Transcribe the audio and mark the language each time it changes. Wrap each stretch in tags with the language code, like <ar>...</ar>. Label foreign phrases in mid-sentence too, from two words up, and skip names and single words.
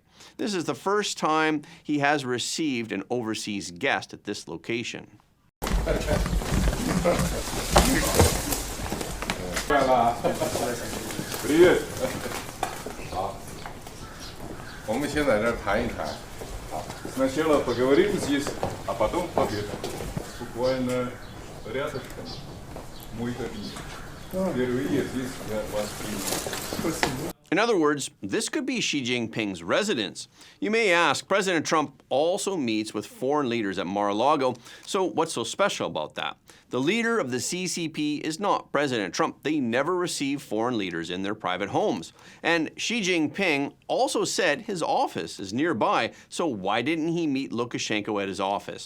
<en>This is the first time he has received an overseas guest at this location.</en> <ru>Привет.</ru> <zh>我们先在这儿谈一谈。</zh> <ru>Сначала поговорим здесь, а потом победа. Буквально рядышком. Мой кабинет. Впервые здесь я вас принял.</ru> <en>In other words, this could be Xi Jinping's residence. You may ask, President Trump also meets with foreign leaders at Mar-a-Lago, so what's so special about that? The leader of the CCP is not President Trump. They never receive foreign leaders in their private homes. And Xi Jinping also said his office is nearby, so why didn't he meet Lukashenko at his office?</en>